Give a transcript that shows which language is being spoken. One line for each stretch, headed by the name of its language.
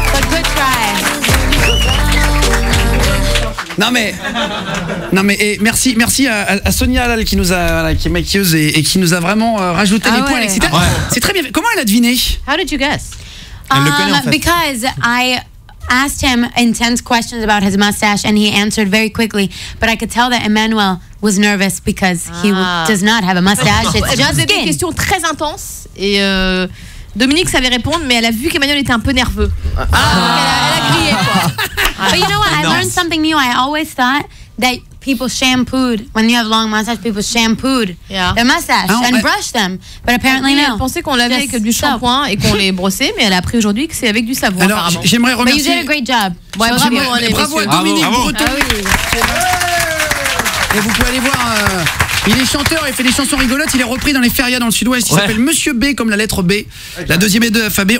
English: Good try.
French: Non mais et merci à Sonia Halal qui nous a qui est maquilleuse et qui nous a vraiment rajouté les poils, etc. C'est très bien fait. Comment elle a deviné?
English: How did you guess?
French: Elle le connaît en fait.
English: Because I asked him intense questions about his mustache and he answered very quickly, but I could tell that Emmanuel was nervous because he does not have a mustache. It's just
French: des questions très intenses et Dominique savait répondre, mais elle a vu qu'Emmanuel était un peu nerveux. Donc elle a grillé quoi.
English: But you know what? I learned something new. I always thought that people shampooed, when you have long mustache, people shampooed their mustache and brushed them. But apparently no.
French: Elle pensait qu'on lavait avec du shampoing et qu'on les brossait, mais elle a appris aujourd'hui que c'est avec du savon. Alors, apparemment. J'aimerais remercier.
English: But you did a great job.
French: Ouais, bravo à Dominique Breton. Et vous pouvez aller voir Il est chanteur, il fait des chansons rigolotes, il est repris dans les férias dans le sud-ouest. Il s'appelle Monsieur B comme la lettre B, la deuxième et de l'alphabet.